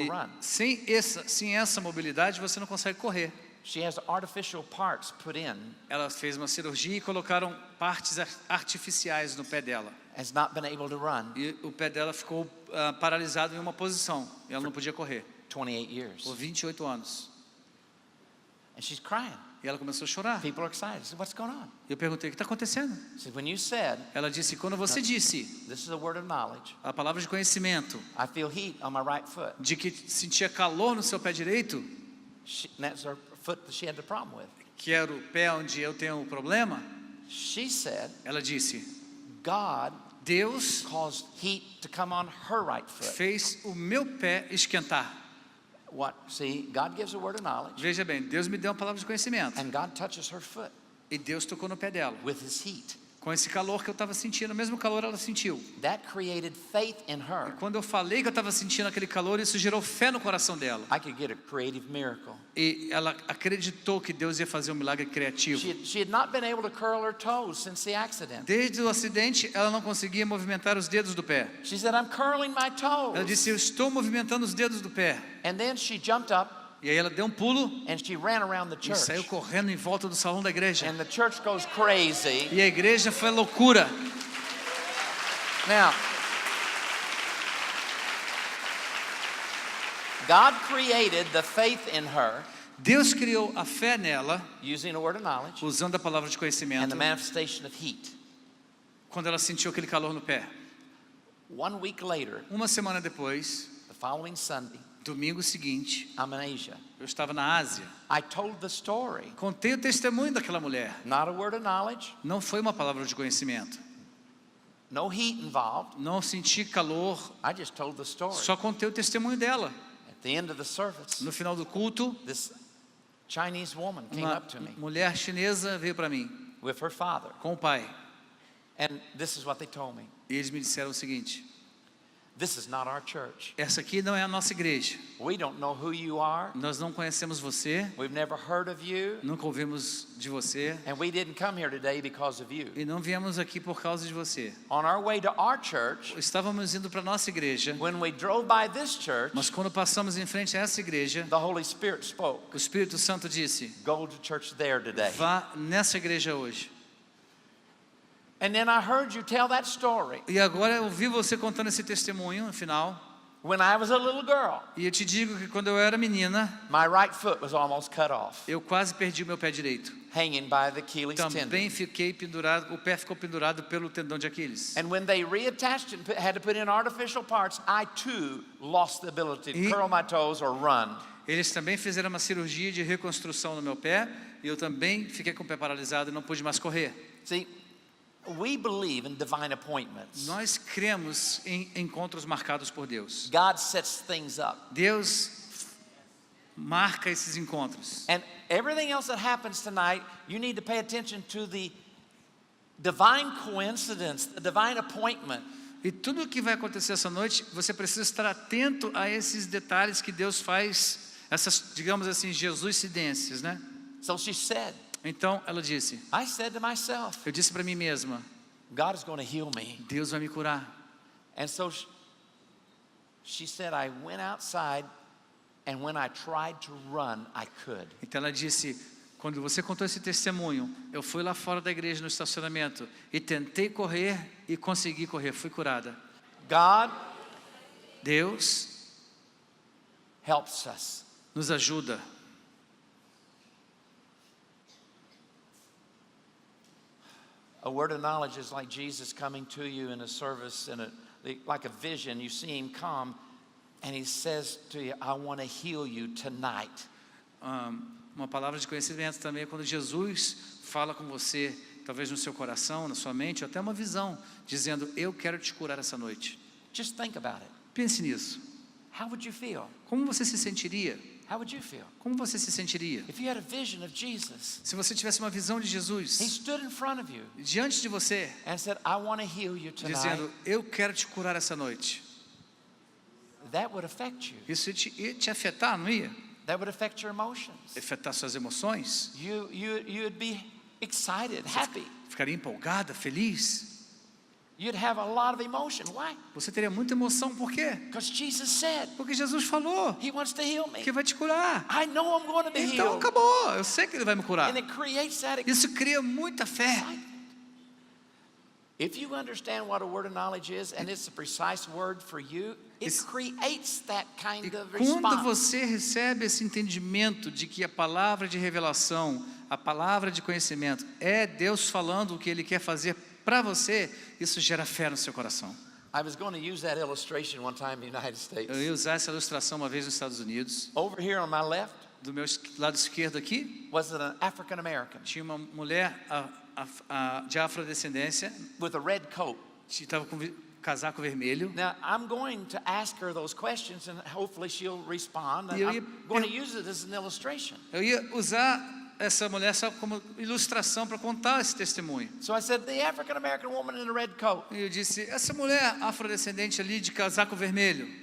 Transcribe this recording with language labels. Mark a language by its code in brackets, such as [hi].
[pt] E [en] run. [pt] sem essa mobilidade, você não consegue correr. [en] She has artificial parts put in. [pt] Ela fez uma cirurgia e colocaram partes artificiais no pé dela. [en] Has not been able to run [pt] E o pé dela ficou paralisado em uma posição. E ela não podia correr [en] 28 years. [pt] por 28 anos. [en] And she's crying. [pt] E ela começou a chorar. [en] People are excited. I said, what's going on? [pt] Eu perguntei, o que está acontecendo? [en] She said, when you said, [pt] Ela disse, quando você disse [en] this is a word of knowledge, [pt] a palavra de conhecimento, [en] I feel heat on my right foot. [pt] de que sentia calor no seu pé direito, [en] And that's her foot that she had the problem with. [pt] que era o pé onde eu tenho o problema, [en] She said, [pt] ela disse, [en] God [pt] Deus [en] caused heat to come on her right foot. [pt] fez o meu pé esquentar. [en] What? See, God gives a word of knowledge, [pt] Veja bem, Deus me deu uma palavra de conhecimento. [en] and God touches her foot [pt] E Deus tocou no pé dela. [en] with his heat. [pt] Com esse calor que eu estava sentindo, o mesmo calor ela sentiu. [en] That created faith in her. [pt] Quando eu falei que eu estava sentindo aquele calor, isso gerou fé no coração dela. [en] I could get a creative miracle. [pt] E ela acreditou que Deus ia fazer um milagre criativo. [en] She had not been able to curl her toes since the accident. [pt] Desde o acidente, ela não conseguia movimentar os dedos do pé. [en] She said, I'm curling my [pt] Ela [en] toes. [pt] disse, eu estou movimentando os dedos do pé. [en] And then she jumped up [pt] E aí ela deu um pulo [en] and she ran around the [pt] e saiu [en] church. [pt] correndo em volta do salão da igreja. [en] And the church goes crazy. [pt] E a igreja foi loucura. [en] Now, God created the faith in her [pt] Deus criou a fé nela, [en] using a word of knowledge [pt] usando a palavra de [en] and [pt] conhecimento, [en] the manifestation of heat. [pt] quando ela sentiu aquele calor no pé. [en] 1 week later, [pt] Uma semana depois, [en] the following Sunday, [pt] domingo seguinte, [en] I'm in Asia. [pt] eu estava na Ásia. [en] I told the story. [pt] Contei o testemunho daquela mulher. [en] Not a word of knowledge, [pt] Não foi uma palavra de conhecimento. [en] no heat involved. [pt] Não senti calor. [en] I just told the story. [pt] Só contei o testemunho dela. [en] At the end of the service, [pt] No final do culto, [en] this Chinese woman came [pt] uma [en] up to me [pt] mulher chinesa veio para mim [en] with her father. [pt] com o pai. [en] And this is what they told me. [pt] E eles me disseram o seguinte: [en] This is not our church. [pt] essa aqui não é a nossa igreja. [en] We don't know who you are. [pt] Nós não conhecemos você, [en] We've never heard of you. [pt] nunca ouvimos de você [en] And we didn't come here today because of you. [pt] e não viemos aqui por causa de você. [en] On our way to our church, [pt] Estávamos indo para a nossa igreja, [en] when we drove by this church, [pt] mas quando passamos em frente a essa igreja, [en] the Holy Spirit spoke. [pt] o Espírito Santo disse: [en] Go to church there today. [pt] vá nessa igreja hoje. [en] And then I heard you tell that story [pt] E agora eu ouvi você contando esse testemunho no final. [en] when I was a little girl. [pt] E eu te digo que quando eu era menina, [en] My right foot was almost cut off, [pt] eu quase perdi o meu pé direito. [en] hanging by the Achilles [pt] Também [en] tendon. [pt] fiquei pendurado, o pé ficou pendurado pelo tendão de Aquiles. [en] And when they reattached it and had to put in artificial parts, I too lost the ability to [pt] E- [en] curl my toes or run. [pt] Eles também fizeram uma cirurgia de reconstrução no meu pé e eu também fiquei com o pé paralisado e não pude mais correr. [en] See, we believe in divine appointments. [pt] Nós cremos em encontros marcados por Deus. [en] God sets things up. [pt] Deus marca esses encontros. [en] And everything else that happens tonight, you need to pay attention to the divine coincidence, the divine appointment. [pt] E tudo o que vai acontecer essa noite, você precisa estar atento a esses detalhes que Deus faz, essas, digamos assim, Jesuscidências, né? [en] So she said, [pt] Então ela disse, [en] I said to myself, [pt] eu disse para mim mesma, [en] God is going to heal me. [pt] Deus vai me curar. [en] And so she said, I went outside, and when I tried to run, I could. [pt] Então ela disse, quando você contou esse testemunho, eu fui lá fora da igreja no estacionamento e tentei correr e consegui correr, fui curada. [en] God [pt] Deus [en] helps us. [pt] nos ajuda. [en] A word of knowledge is like Jesus coming to you in a service, like a vision. You see him come, and he says to you, I want to heal you tonight. [pt] Uma palavra de conhecimento também é quando Jesus fala com você, talvez no seu coração, na sua mente, ou até uma visão, dizendo, eu quero te curar essa noite. [en] Just think about it. [pt] Pense nisso. [en] How would you feel? [pt] Como você se sentiria? [en] How would you feel? [pt] Como você se sentiria? [en] If you had a vision of Jesus, [pt] Se você tivesse uma visão de [en] he [pt] Jesus [en] stood in front of you [pt] diante de você, [en] and said, I want to heal you tonight. [pt] dizendo, eu quero te curar essa noite. [en] That would affect you. [pt] Isso ia te afetar, não ia? [en] That would affect your emotions. [pt] Afetar suas emoções? [en] You'd be excited, happy. [pt] Ficaria empolgada, feliz? [en] You'd have a lot of emotion. Why? [pt] Você teria muita emoção, por quê? [en] Because Jesus said [pt] Porque Jesus falou [en] He wants to heal me. [pt] que vai te curar. [en] I know I'm going to be [pt] Então [en] healed. [pt] acabou, eu sei que ele vai me curar. [en] And it creates that [pt] Isso cria muita fé. [en] excitement. If you understand what a word of knowledge is, and it's a precise word for you, it creates that kind [pt] E [en] of [pt] quando [en] response. [pt] você recebe esse entendimento de que a palavra de revelação, a palavra de conhecimento é Deus falando o que Ele quer fazer para você, isso gera fé no seu coração. [en] I was going to use that illustration one time in the United States. [pt] Eu ia usar essa ilustração uma vez nos Estados Unidos. [en] Over here on my left [pt] Do meu lado esquerdo aqui, [en] was an African American [pt] tinha uma mulher de afrodescendência, [en] with a red coat. [pt] que estava com casaco vermelho. [en] Now, I'm going to ask her those questions and hopefully she'll respond. And [pt] E eu [en] I'm [pt] ia- [en] going to use it as an illustration. [pt] Eu ia usar essa mulher só como ilustração para contar esse testemunho. [en] So I said, the African American woman in the red coat. [pt] E eu disse, essa mulher afrodescendente ali de casaco vermelho,